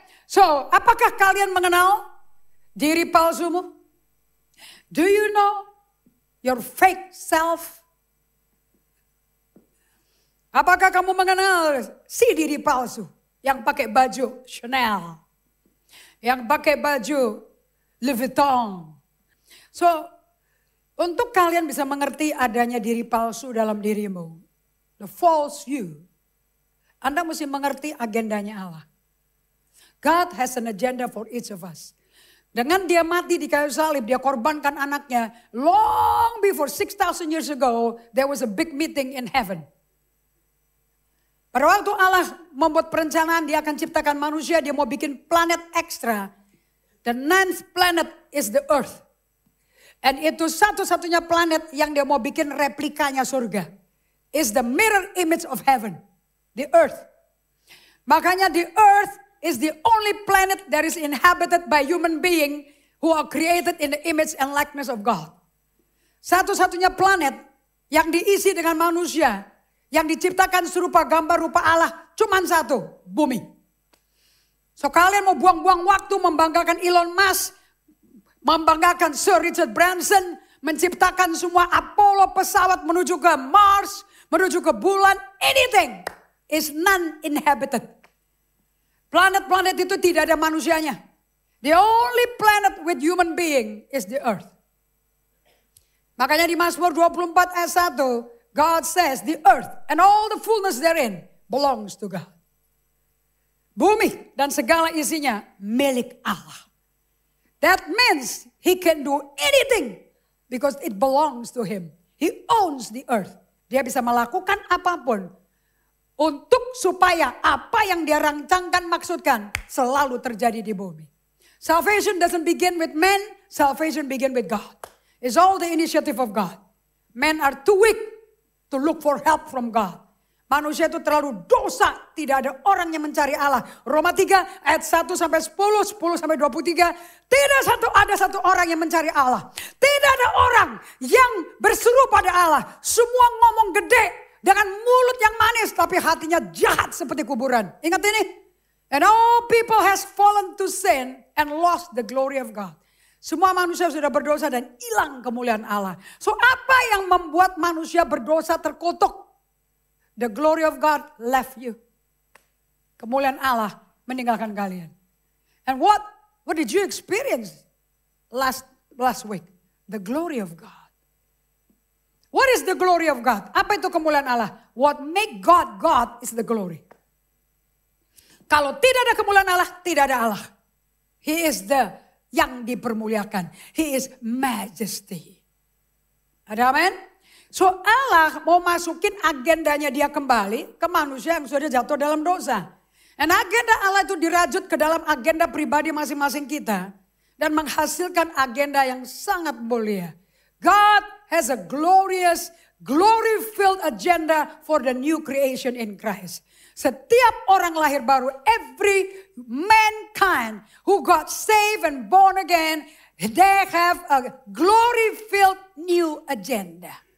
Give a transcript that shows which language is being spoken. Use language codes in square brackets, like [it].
[id] So, apakah kalian mengenal diri palsumu? [en] Do you know your fake self? [id] Apakah kamu mengenal si diri palsu yang pakai baju Chanel, yang pakai baju Louis Vuitton? So, untuk kalian bisa mengerti adanya diri palsu dalam dirimu, [en] the false you, [id] Anda mesti mengerti agendanya Allah. [en] God has an agenda for each of us. [id] Dengan dia mati di kayu salib, dia korbankan anaknya. [en] Long before 6,000 years ago, there was a big meeting in heaven. [id] Pada waktu Allah membuat perencanaan, dia akan ciptakan manusia, dia mau bikin planet ekstra. [en] The ninth planet is the earth. [id] And itu satu-satunya planet yang dia mau bikin replikanya surga. [en] Is the mirror image of heaven. The earth. Makanya the earth is the only planet that is inhabited by human being who are created in the image and likeness of God. [id] Satu-satunya planet yang diisi dengan manusia yang diciptakan serupa gambar rupa Allah cuman satu, bumi. So kalian mau buang-buang waktu membanggakan Elon Musk, membanggakan Sir Richard Branson, menciptakan semua Apollo pesawat menuju ke Mars, menuju ke bulan, [en] anything is non-inhabited. [id] Planet-planet itu tidak ada manusianya. [en] The only planet with human being is the earth. [id] Makanya di Mazmur 24 ayat 1, [en] God says the earth and all the fullness therein belongs to God. [id] Bumi dan segala isinya milik Allah. [en] That means he can do anything because it belongs to him. He owns the earth. [id] Dia bisa melakukan apapun untuk supaya apa yang dia rancangkan maksudkan selalu terjadi di bumi. [en] Salvation doesn't begin with men, salvation begin with God. It's all the initiative of God. Men are too weak to look for help from God. [id] Manusia itu terlalu dosa, tidak ada orang yang mencari Allah. Roma 3 ayat 1 sampai 10, 10 sampai 23. Tidak ada satu orang yang mencari Allah. Tidak ada orang yang berseru pada Allah. Semua ngomong gede dengan mulut yang manis, tapi hatinya jahat seperti kuburan. Ingat ini. [en] And all people has fallen to sin and lost the glory of God. [id] Semua manusia sudah berdosa dan hilang kemuliaan Allah. So apa yang membuat manusia berdosa terkutuk? [en] The glory of God left you. [id] Kemuliaan Allah meninggalkan kalian. [en] And what did you experience last week? The glory of God. What is the glory of God? [id] Apa itu kemuliaan Allah? [en] What make God God is the glory. [id] Kalau tidak ada kemuliaan Allah, tidak ada Allah. [en] He is the [id] yang dipermuliakan. [en] He is majesty. [id] Ada amin? So Allah mau masukin agendanya dia kembali ke manusia yang sudah jatuh dalam dosa. Dan agenda Allah itu dirajut ke dalam agenda pribadi masing-masing kita. Dan menghasilkan agenda yang sangat mulia. [en] God has a glorious, glory-filled agenda for the new creation in Christ. [id] Setiap orang lahir baru, [en] every mankind who got saved and born again, they have a glory-filled new agenda.